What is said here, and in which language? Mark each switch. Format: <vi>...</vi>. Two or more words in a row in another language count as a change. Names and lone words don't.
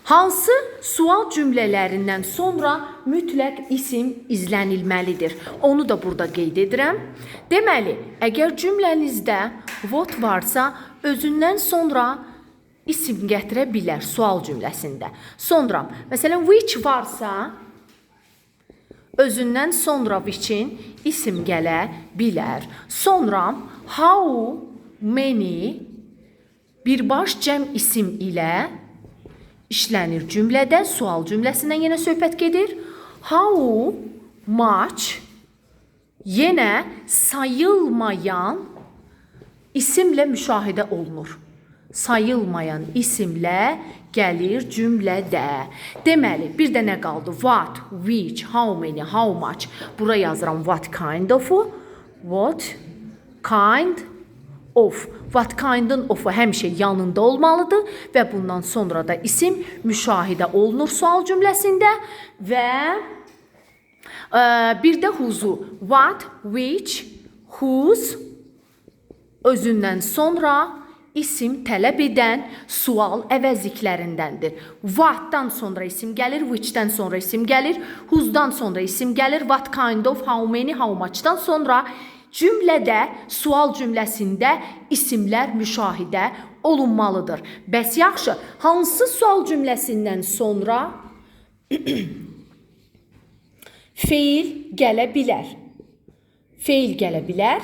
<az>Hansı sual cümlələrindən sonra mütləq isim izlənilməlidir? Onu da burada qeyd edirəm. Deməli, əgər cümlənizdə what varsa, özündən sonra isim gətirə bilər sual cümləsində. Sonra, məsələn, which varsa, özündən sonra which-in isim gələ bilər. Sonra,</az> <en>how many</en> <az>birbaş cəm isim ilə işlənir cümlədə, sual cümləsindən yenə söhbət gedir.</az> <en>How much</en> <az>yenə sayılmayan isimlə müşahidə olunur. Sayılmayan isimlə gəlir cümlədə. Deməli, bir də nə qaldı?</az> <en>What, which, how many, how much.</en> <az>Bura yazıram</az> <en>what kind of-u. What kind of. What kind-ın of-u</en> <az>həmişə yanında olmalıdır və bundan sonra da isim müşahidə olunur sual cümləsində və bir də whose-u.</az> <en>What, which, whose</en> <az>özündən sonra isim tələb edən sual əvəzliklərindəndir. What-dan sonra isim gəlir, which-dən sonra isim gəlir, whose-dan sonra isim gəlir,</az> <en>what kind of, how many, how much-dan</en> <az>sonra cümlədə, sual cümləsində isimlər müşahidə olunmalıdır. Bəs yaxşı, hansı sual cümləsindən sonra feil gələ bilər? Feil gələ bilər.</az>